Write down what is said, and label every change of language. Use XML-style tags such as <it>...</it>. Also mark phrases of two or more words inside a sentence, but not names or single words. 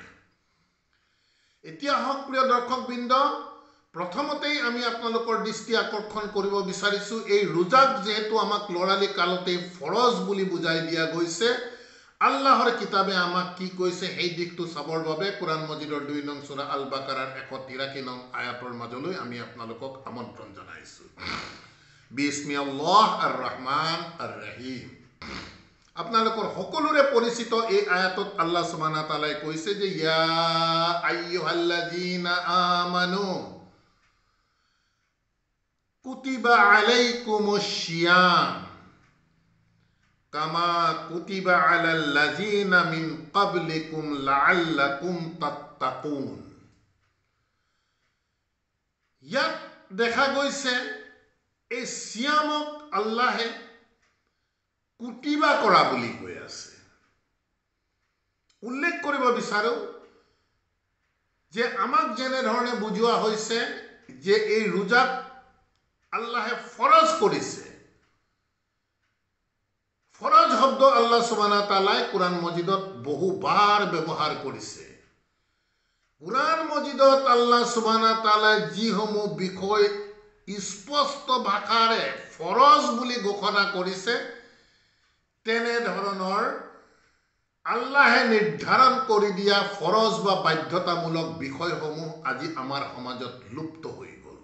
<as>এতিয়া হওক প্ৰিয় দৰ্শকবৃন্দ, প্ৰথমতেই আমি আপোনালোকৰ দৃষ্টি আকৰ্ষণ কৰিব বিচাৰিছোঁ এই ৰোজাক যেহেতু আমাক লৰালি কালতেই ফৰজ বুলি বুজাই দিয়া গৈছে, আল্লাহৰ কিতাবে আমাক কি কৈছে সেই দিশটো চাবৰ বাবে কোৰআন মজিদৰ 2 নং সূৰা আল বাকাৰাৰ 183 নং আয়াতৰ মাজলৈ আমি আপোনালোকক আমন্ত্ৰণ জনাইছোঁ।</as> <ar>بسم الله الرحمن الرحيم.</ar> <as>আপোনালোকৰ সকলোৰে পৰিচিত এই আয়াতত আল্লাহ</as> <ar>سبحانه وتعالى</ar> <as>কৈছে যে</as> <ar>يا أيها الذين آمنوا كتب عليكم الصيام كما كتب على الذين من قبلكم لعلكم تتقون.</ar> <as>ইয়াত দেখা গৈছে এই সিয়ামক আল্লাহে কুতিবা কৰা বুলি কৈ আছে। উল্লেখ কৰিব বিচাৰো যে আমাক যেনে ধৰণে বুজোৱা হৈছে যে এই ৰোজাক আল্লাহে ফৰজ কৰিছে। ফৰজ শব্দ আল্লাহ</as> <ar>سبحانه وتعالى</ar> <as>কোরআন মজিদত বহুবাৰ ব্যৱহাৰ কৰিছে। কোরআন মজিদত আল্লাহ</as> <ar>سبحانه وتعالى</ar> <as>যিসমূহ বিষয় স্পষ্ট ভাষাৰে ফৰজ বুলি ঘোষণা কৰিছে, তেনে ধৰণৰ আল্লাহে নিৰ্ধাৰণ কৰি দিয়া ফৰজ বা বাধ্যতামূলক বিষয়সমূহ আজি আমাৰ সমাজত লুপ্ত হৈ গ'ল।</as>